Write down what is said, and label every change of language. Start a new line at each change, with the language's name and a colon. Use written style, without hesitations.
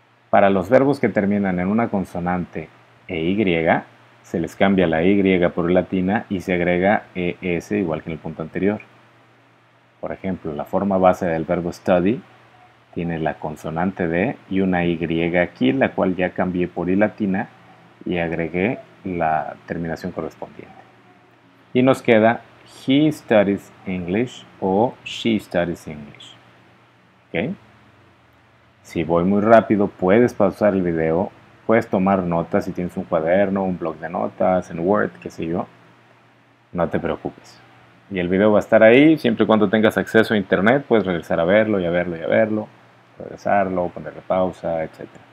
Spanish: Para los verbos que terminan en una consonante EY, se les cambia la Y por latina y se agrega ES igual que en el punto anterior. Por ejemplo, la forma base del verbo study tiene la consonante D y una Y aquí, la cual ya cambié por I latina y agregué la terminación correspondiente.
English: Y nos queda he studies English o she studies English.
Spanish: ¿Ok? Si voy muy rápido, puedes pausar el video, puedes tomar notas si tienes un cuaderno, un blog de notas, en Word, qué sé yo. No te preocupes. Y el video va a estar ahí, siempre y cuando tengas acceso a internet, puedes regresar a verlo y a verlo y a verlo, regresarlo, ponerle pausa, etc.